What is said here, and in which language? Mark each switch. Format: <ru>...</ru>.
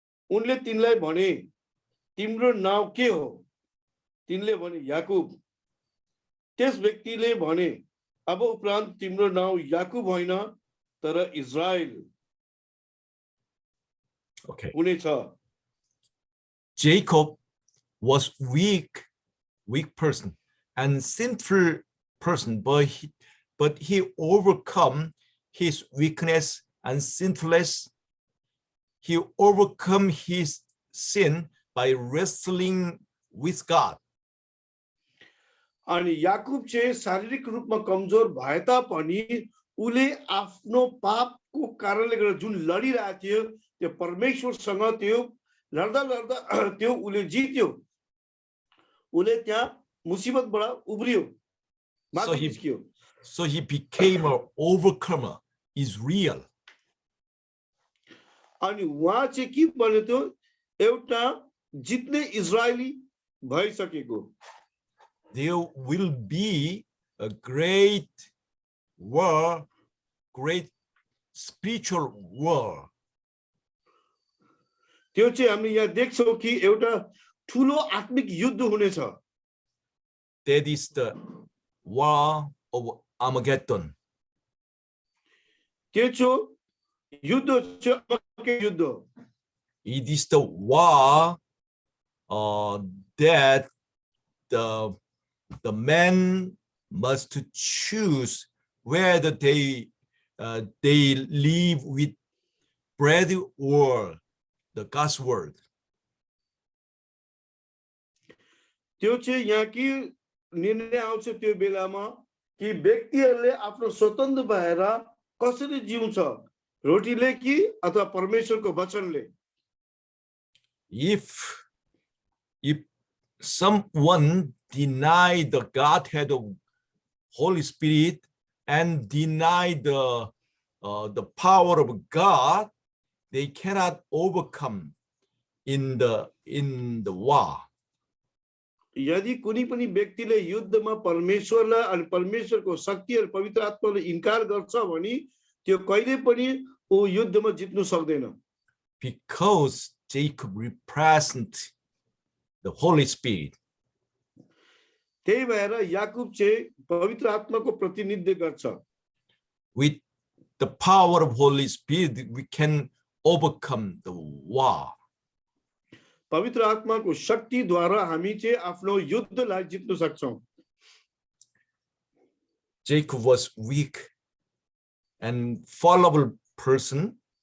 <ne>उनले तिनलाई भने तिम्रो नाम के हो. तिनले भने याकुब. त्यस व्यक्तिले भने अब उपरान्त तिम्रो नाम याकुब होइन तर इजरायल हुनेछ.</ne> <en>Jacob was weak person and sinful person, but he overcome his weakness and sinless, he overcome his sin by wrestling with God.</en> <ne>अनि याकुब चाहिँ शारीरिक रूपमा कमजोर भए तापनि उले आफ्नो पापको कारणले गर्दा जुन लडिरहेको थियो त्यो परमेश्वरसँग त्यो लड्दा लड्दा त्यो उले जित्यो उले त्यहाँ मुसिबतबाट उब्रियो माथि निस्कियो</ne> <en>So he became an overcomer, is real.</en> <ne>अनि उहाँ चाहिँ के बन्यो त्यो एउटा जित्ने इजरायली भइसकेको</ne> <en>There will be a great war, great spiritual war.</en> <ne>त्यो चाहिँ हामी यहाँ देख्छौं कि एउटा ठूलो आत्मिक युद्ध हुनेछ</ne> <en>That is the war of Armageddon.</en> <ne>त्यो चाहिँ युद्ध चाहिँ अर्को युद्ध हो</ne> <en>It is the war that the men must choose whether they live with bread or the God's word.</en> <ne>त्यो चाहिँ यहाँ कि निर्णय आउँछ त्यो बेलामा कि व्यक्तिहरूले आफ्नो स्वतन्त्र भएर कसरी जिउँछ रोटीले कि अथवा परमेश्वरको वचनले</ne> <en>If someone deny the Godhead of Holy Spirit and deny the power of God, they cannot overcome in the war.</en> <ne>यदि कुनै पनि व्यक्तिले युद्धमा परमेश्वरलाई अनि परमेश्वरको शक्ति अनि पवित्र आत्मालाई इन्कार गर्छ भने त्यो कहिले पनि ऊ युद्धमा जित्नु सक्दैन</ne> <en>Because Jacob represent the Holy Spirit.</en> <ne>त्यही भएर याकूब चाहिँ पवित्र आत्माको प्रतिनिधित्व गर्छ</ne> <en>With the power of Holy Spirit, we can overcome the war.</en> <ne>पवित्र आत्माको शक्तिद्वारा हामी चाहिँ आफ्नो युद्धलाई जित्न सक्छौं</ne> <en>Jacob was weak and fallible person.</en>